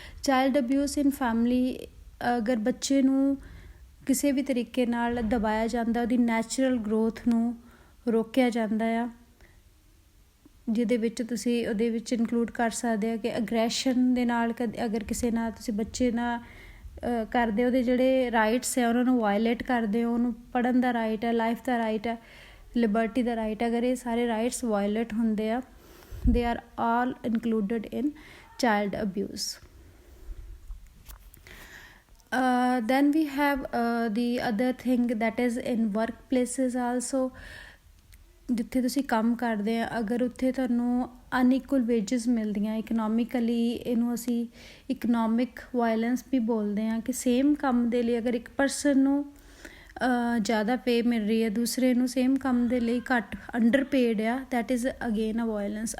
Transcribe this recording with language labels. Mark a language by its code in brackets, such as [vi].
[pa] Child abuse ਇਨ family, ਅਗਰ ਬੱਚੇ ਨੂੰ ਕਿਸੇ ਵੀ ਤਰੀਕੇ ਨਾਲ ਦਬਾਇਆ ਜਾਂਦਾ, ਉਹਦੀ ਨੈਚੁਰਲ ਗਰੋਥ ਨੂੰ ਰੋਕਿਆ ਜਾਂਦਾ ਆ, ਜਿਹਦੇ ਵਿੱਚ ਤੁਸੀਂ ਉਹਦੇ ਵਿੱਚ ਇਨਕਲੂਡ ਕਰ ਸਕਦੇ ਆ ਕਿ ਅਗਰੈਸ਼ਨ ਦੇ ਨਾਲ ਅਗਰ ਕਿਸੇ ਨਾਲ ਤੁਸੀਂ ਬੱਚੇ ਨਾਲ ਕਰਦੇ, ਉਹਦੇ ਜਿਹੜੇ ਰਾਈਟਸ ਆ ਉਹਨਾਂ ਨੂੰ ਵਾਇਲੇਟ ਕਰਦੇ ਹੋ, ਉਹਨੂੰ ਪੜ੍ਹਨ ਦਾ ਰਾਈਟ ਹੈ, ਲਾਈਫ ਦਾ ਰਾਈਟ ਹੈ, ਲਿਬਰਟੀ ਦਾ ਰਾਈਟ, ਅਗਰ ਇਹ ਸਾਰੇ ਰਾਈਟਸ ਵਾਇਲੇਟ ਹੁੰਦੇ ਆ, [en] They are all included in child abuse. then we have the other thing that is in workplaces also। [pa] ਜਿੱਥੇ ਤੁਸੀਂ ਕੰਮ ਕਰਦੇ ਆ, ਅਗਰ ਉੱਥੇ ਤੁਹਾਨੂੰ ਅਨਇਕੁਅਲ ਵੇਜਸ ਮਿਲਦੀਆਂ ਇਕਨੋਮਿਕਲੀ, ਇਹਨੂੰ ਅਸੀਂ ਇਕਨੋਮਿਕ ਵਾਇਲੈਂਸ ਵੀ ਬੋਲਦੇ ਹਾਂ ਕਿ ਸੇਮ ਕੰਮ ਦੇ ਲਈ ਅਗਰ ਇੱਕ ਪਰਸਨ ਨੂੰ ਜ਼ਿਆਦਾ ਪੇ ਮਿਲ ਰਹੀ ਹੈ, ਦੂਸਰੇ ਨੂੰ ਸੇਮ ਕੰਮ ਦੇ ਲਈ ਘੱਟ, ਅੰਡਰ ਪੇਡ ਆ, [en] That is again a violence.